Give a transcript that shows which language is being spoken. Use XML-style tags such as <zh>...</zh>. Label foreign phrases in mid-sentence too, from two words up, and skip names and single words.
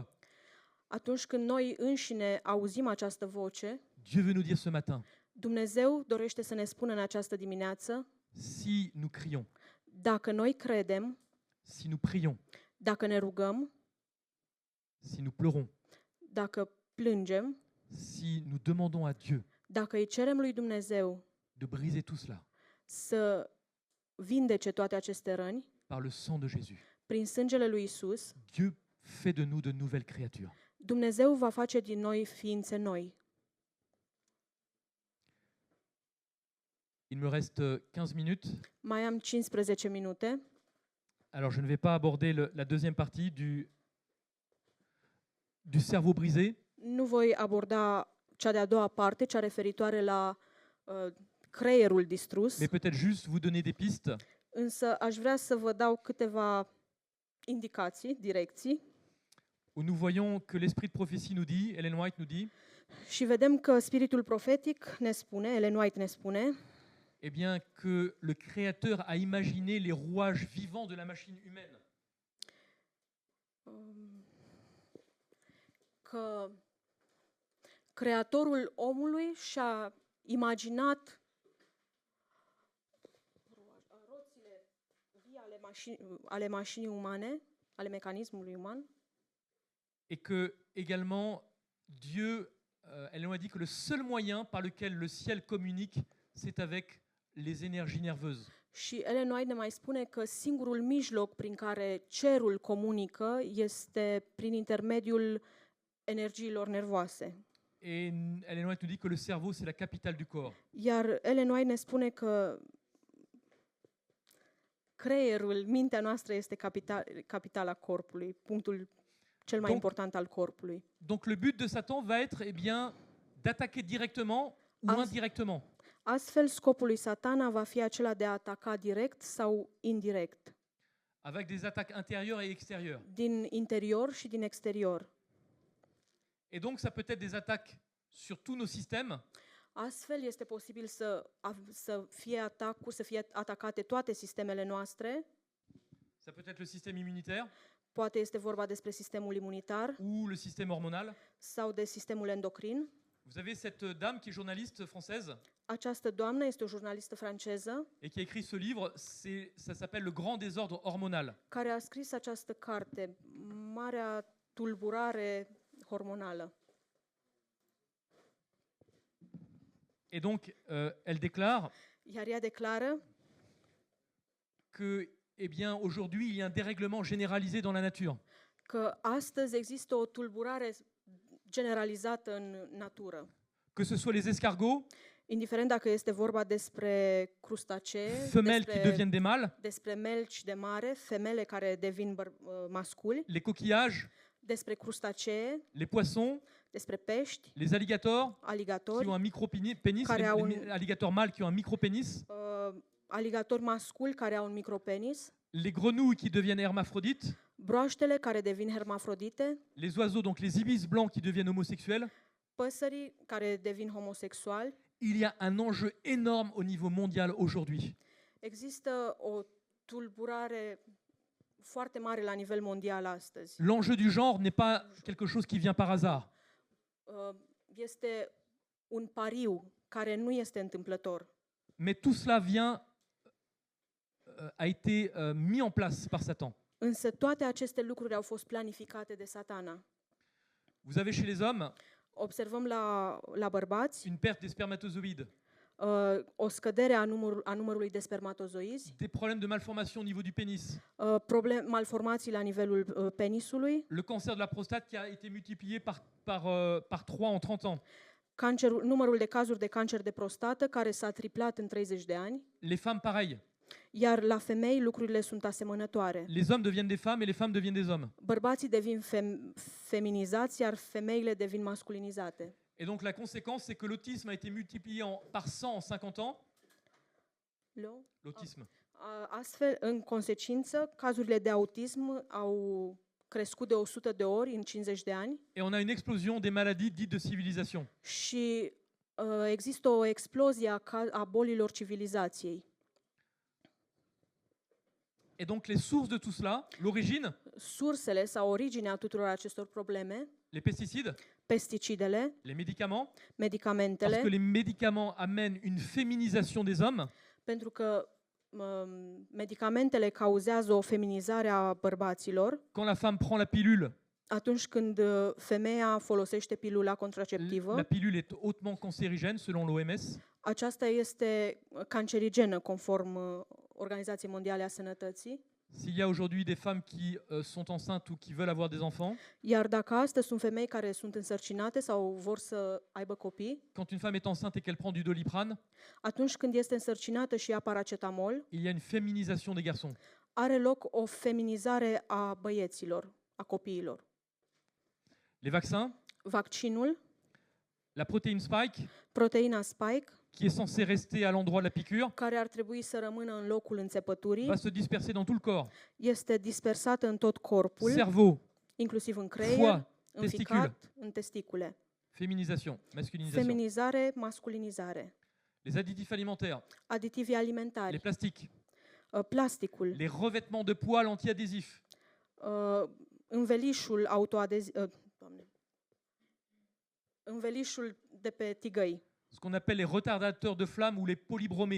<ro>atunci când noi înșine auzim această voce,</ro> <fr>Dieu veut nous dire ce matin,</fr> <ro>Dumnezeu dorește să ne spună în această dimineață,</ro> <fr>si nous crions,</fr> <ro>dacă noi credem,</ro> <fr>si nous prions,</fr> <ro>dacă ne rugăm,</ro> <fr>si nous pleurons,</fr> <ro>dacă plângem,</ro> <fr>si nous demandons à Dieu</fr> <ro>dacă îi cerem lui Dumnezeu</ro> <fr>de briser tout cela</fr> <ro>să vindece toate aceste răni,</ro> <fr>par le sang de Jésus,</fr> <ro>prin sângele lui Isus,</ro> <fr>Dieu fait de nous de nouvelles créatures.</fr> <ro>Dumnezeu va face din noi ființe noi.</ro> <fr>Il me reste 15 minutes,</fr> <ro>Mai am 15 minute,</ro> <fr>alors je ne vais pas aborder la deuxième partie du cerveau brisé,</fr> <ro>nu voi aborda cea de-a doua parte, cea referitoare la creierul distrus,</ro> <fr>mais peut-être juste vous donner des pistes</fr> <ro>însă aș vrea să vă dau câteva indicații, direcții,</ro> <fr>où nous voyons que l'esprit de prophétie nous dit, Ellen White nous dit,</fr> <ro>și vedem că spiritul profetic ne spune, Ellen White ne spune,</ro> <fr>eh bien que le Créateur a imaginé les rouages vivants de la machine humaine.</fr> <ro>că Creatorul omului și-a imaginat roțile vii ale mașinii umane, ale mecanismului uman,</ro> <fr>Et que également Dieu, Ellen White dit que le seul moyen par lequel le ciel communique, c'est avec les énergies nerveuses.</fr> <ro>și Ellen White ne mai spune că singurul mijloc prin care cerul comunică este prin intermediul energiilor nervoase.</ro> <fr>Et Ellen White nous dit que le cerveau, c'est la capitale du corps.</fr> <ro>Iar Ellen White ne spune că creierul, mintea noastră este capitala corpului, punctul cel mai important al corpului.</ro> <fr>Donc le but de Satan va être d'attaquer directement ou indirectement.</fr> <ro>Astfel, scopul lui Satana va fi acela de a ataca direct sau indirect,</ro> <fr>avec des attaques intérieures et extérieures.</fr> <ro>din interior și din exterior.</ro> <fr>Et donc, ça peut être des attaques sur tous nos systèmes,</fr> <ro>Astfel, este posibil să fie atacuri, să fie atacate toate sistemele noastre.</ro> <fr>ça peut être le système immunitaire</fr> <ro>Poate este vorba despre sistemul imunitar</ro> <fr>ou le système hormonal.</fr> <ro>sau de sistemul endocrin.</ro> <fr>Vous avez cette dame qui est journaliste française</fr> <ro>Această doamnă este o jurnalistă franceză</ro> <fr>et qui a écrit ce livre, ça s'appelle Le Grand Désordre Hormonal.</fr> <ro>care a scris această carte, Marea tulburare hormonală.</ro> <fr>Et donc, elle déclare</fr> <ro>Iar ea declară</ro> <fr>que, eh bien, aujourd'hui, il y a un dérèglement généralisé dans la nature.</fr> <ro>că astăzi există o tulburare generalizată în natură.</ro> <fr>Que ce soit les escargots,</fr> <ro>Indiferent dacă este vorba despre crustacee,</ro> <fr>femelles qui deviennent des mâles,</fr> <ro>despre melci de mare, femele care devin masculi,</ro> <fr>les coquillages,</fr> <ro>despre crustacee,</ro> <fr>les poissons,</fr> <ro>despre pești,</ro> <fr>les alligators qui</fr> <ro>aligatori,</ro> <fr>ont un micro-pénis,</fr> <ro>Care au un-</ro> <fr>les alligators mâles qui ont un micro-pénis,</fr> <ro>aligatori masculi care au un micropenis,</ro> <fr>les grenouilles qui deviennent hermaphrodites,</fr> <ro>broaștele care devin hermafrodite,</ro> <fr>les oiseaux, donc les ibis blancs qui deviennent homosexuels.</fr> <ro>păsării care devin homosexuali.</ro> <fr>Il y a un enjeu énorme au niveau mondial aujourd'hui.</fr> <ro>Există o tulburare foarte mare la nivel mondial astăzi.</ro> <fr>L'enjeu du genre n'est pas quelque chose qui vient par hasard.</fr> <ro>Este un pariu care nu este întâmplător.</ro> <fr>Mais tout cela a été mis en place par Satan.</fr> <ro>Însă toate aceste lucruri au fost planificate de Satana.</ro> <fr>Vous avez chez les hommes</fr> <ro>Observăm la bărbați</ro> <fr>une perte des spermatozoïdes,</fr> <ro>o scădere a numărului de spermatozoizi,</ro> <fr>des problèmes de malformation au niveau du pénis,</fr> <ro>malformații la nivelul penisului,</ro> <fr>le cancer de la prostate qui a été multiplié par 3 en 30 ans,</fr> <ro>numărul de cazuri de cancer de prostată care s-a triplat în 30 de ani,</ro> <fr>les femmes pareil.</fr> <ro>iar la femei lucrurile sunt asemănătoare.</ro> <fr>Les hommes deviennent des femmes et les femmes deviennent des hommes.</fr> <ro>Bărbații devin feminizați, iar femeile devin masculinizate.</ro> <fr>Et donc la conséquence, c'est que l'autisme a été multiplié par 100 en 50 ans. L'autisme.</fr> <ro>Astfel, în consecință, cazurile de autism au crescut de 100 de ori în 50 de ani</ro> <fr>Et on a une explosion des maladies dites de civilisation.</fr> <ro>și există o explozie a bolilor civilizației.</ro> <fr>Et donc les sources de tout cela, l'origine,</fr> <ro>Sursele sau originea tuturor acestor probleme,</ro> <fr>les pesticides,</fr> <ro>pesticidele,</ro> <fr>les médicaments, parce</fr> <ro>medicamentele,</ro> <fr>que les médicaments amènent une féminisation des hommes,</fr> <ro>pentru că medicamentele cauzează o feminizare a bărbaților.</ro> <fr>quand la femme prend la pilule,</fr> <ro>Atunci când femeia folosește pilula contraceptivă,</ro> <fr>la pilule est hautement cancérigène selon l'OMS.</fr> <ro>aceasta este cancerigenă conform Organizației Mondiale a Sănătății.</ro> <fr>S'il y a aujourd'hui des femmes qui sont enceintes ou qui veulent avoir des enfants,</fr> <ro>Iar dacă astăzi sunt femei care sunt însărcinate sau vor să aibă copii,</ro> <fr>quand une femme est enceinte et qu'elle prend du Doliprane,</fr> <ro>atunci când este însărcinată și ia paracetamol,</ro> <fr>il y a une féminisation des garçons.</fr> <ro>are loc o feminizare a băieților, a copiilor.</ro> <fr>Les vaccins,</fr> <ro>Vaccinul,</ro> <fr>la protéine spike,</fr> <ro>proteina spike,</ro> <fr>qui est censée rester à l'endroit de la piqûre,</fr> <ro>care ar trebui să rămână în locul înțepăturii,</ro> <fr>va se disperser dans tout le corps.</fr> <ro>este dispersată în tot corpul,</ro> <fr>Cerveau,</fr> <ro>inclusiv în creier,</ro> <fr>foie,</fr> <ro>în</ro> <fr>testicule.</fr> <ro>ficat, în testicule.</ro> <fr>Féminisation, masculinisation.</fr> <ro>Feminizare, masculinizare.</ro> <fr>Les additifs alimentaires,</fr> <ro>Aditivii</ro> <fr>les</fr> <ro>alimentari,</ro> <fr>plastiques,</fr> <ro>plasticul,</ro> <fr>les revêtements de poils antiadhésifs,</fr> <ro>învelișul învelișul de pe tigăi,</ro> <fr>ce qu'on appelle les retardateurs de flamme ou les polybromés,</fr>